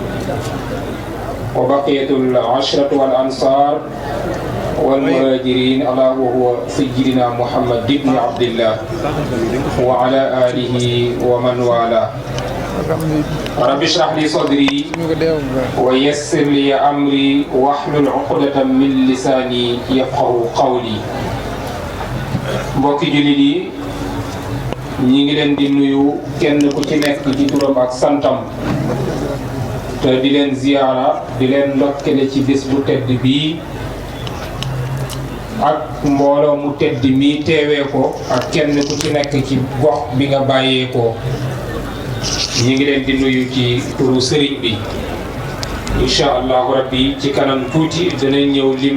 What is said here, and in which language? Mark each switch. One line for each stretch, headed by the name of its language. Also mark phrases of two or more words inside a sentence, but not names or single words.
Arabic: وبقية العشرة والأنصار والمهاجرين على وهو سيدنا محمد بن عبد الله وعلى آله ومن والاه رب اشرح لي صدري ويسر لي أمري واحلل عقدة من لساني يفقهوا قولي
Wolof: mbokki jullit yi ñi ngi leen di nuyu kenn ku ci nekk ci turam ak santam te di leen ziyaara di leen ndokkale ci bés bu tedd bii ak mbooloo mu tedd mi teewee ko ak kenn ku ci nekk ci gox bi nga bàyyee ko ñi ngi leen di nuyu ci turu sëriñ bi
Arabic: إن شاء الله ربي
Wolof: ci kanam tuuti danañ ñëw lim